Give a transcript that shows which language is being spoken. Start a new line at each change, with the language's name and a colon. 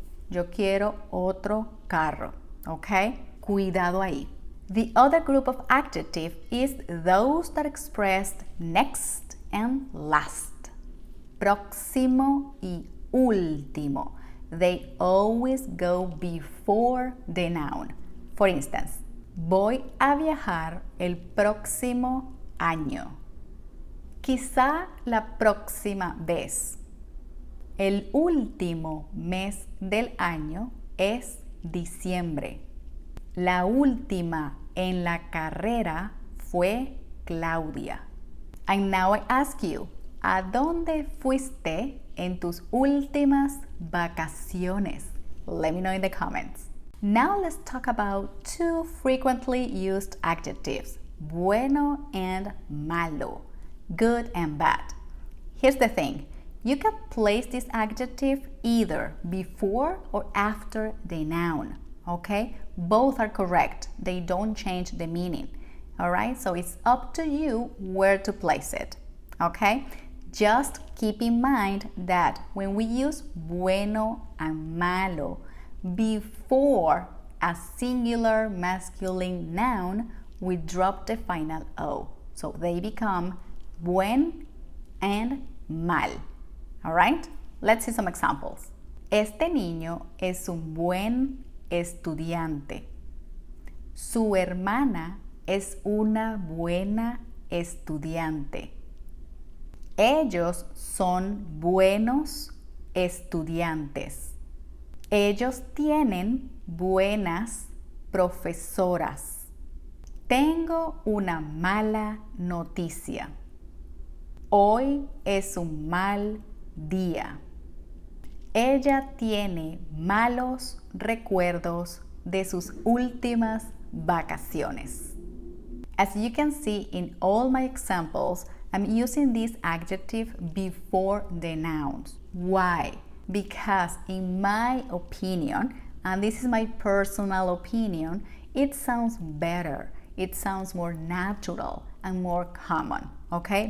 Spanish: Yo quiero otro carro, okay? Cuidado ahí.
English: The other group of adjective is those that express next and last.
Spanish: Próximo y último.
English: They always go before the noun. For instance,
Spanish: voy a viajar el próximo año. Quizá la próxima vez. El último mes del año es diciembre. La última en la carrera fue Claudia.
English: And now I ask you,
Spanish: ¿a dónde fuiste en tus últimas vacaciones?
English: Let me know in the comments. Now let's talk about two frequently used adjectives, bueno and malo, good and bad. Here's the thing. You can place this adjective either before or after the noun, okay? Both are correct. They don't change the meaning, all right? So it's up to you where to place it, okay? Just keep in mind that when we use bueno and malo before a singular masculine noun, we drop the final O. So they become buen and mal. All right? Let's see some examples.
Spanish: Este niño es un buen estudiante. Su hermana es una buena estudiante. Ellos son buenos estudiantes. Ellos tienen buenas profesoras. Tengo una mala noticia. Hoy es un mal día. Ella tiene malos recuerdos de sus últimas vacaciones.
English: As you can see in all my examples, I'm using this adjective before the nouns. Why? Because in my opinion, and this is my personal opinion, it sounds better. It sounds more natural and more common, okay?